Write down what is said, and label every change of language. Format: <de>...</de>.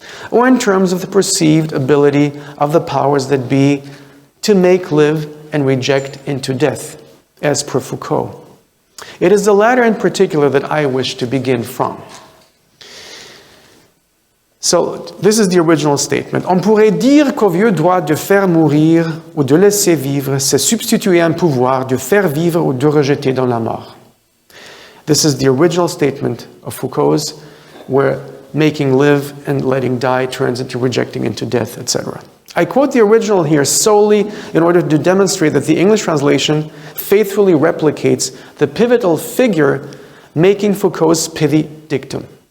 <en>or in terms of the perceived ability of the powers that be to make, live, and reject into death, as per Foucault. It is the latter in particular that I wish to begin from. So, this is the original statement.</en> <fr>On pourrait dire qu'au vieux droit de faire mourir ou de laisser vivre, c'est substituer un pouvoir de faire vivre ou de rejeter dans la mort.</fr> <en>This is the original statement of Foucault's, where making live and letting die turns into rejecting into death, etc. I quote the original here solely in order to demonstrate that the English translation faithfully replicates the pivotal figure making Foucault's pithy dictum.</en>